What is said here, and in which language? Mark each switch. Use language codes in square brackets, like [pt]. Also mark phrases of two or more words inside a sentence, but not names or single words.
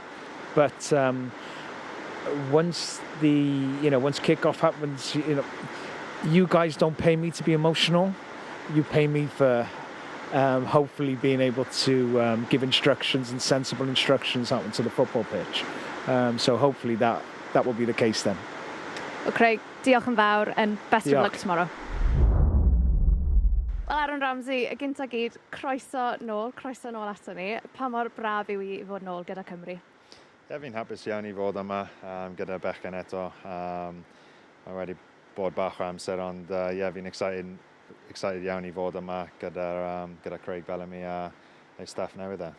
[en] But once once kickoff happens, you guys don't pay me to be emotional. You pay me for hopefully being able to give instructions and sensible instructions out into the football pitch. So hopefully that will be the case then. Well, Craig, [cy] diolch yn fawr [en] and best of luck tomorrow. [cy] Wel, Aaron Ramsey, y gynta gyd, croeso nôl ato ni. Pa mor braf yw I fod nôl gyda Cymru? Fi'n hapus iawn I fod yma gyda bechgyn eto. Mae wedi bod bach o amser, ond fi'n excited iawn I fod yma gyda Craig Bellamy a ei staff newydd e.